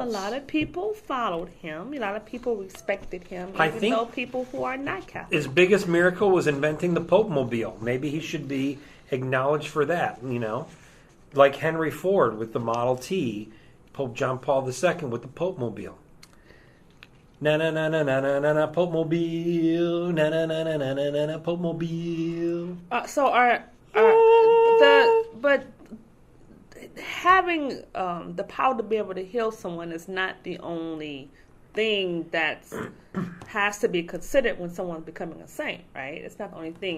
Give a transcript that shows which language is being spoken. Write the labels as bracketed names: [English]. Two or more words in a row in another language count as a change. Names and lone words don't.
[English] A lot of people followed him. A lot of people respected him. Even though people who are not Catholic. His biggest miracle was inventing the Pope Mobile. Maybe he should be acknowledged for that, Like Henry Ford with the Model T, Pope John Paul II with the Pope Mobile. Na na na na na na na Pope Mobile. Na na na na na na na Pope Mobile. But having the power to be able to heal someone is not the only thing that has to be considered when someone's becoming a saint, right? It's not the only thing.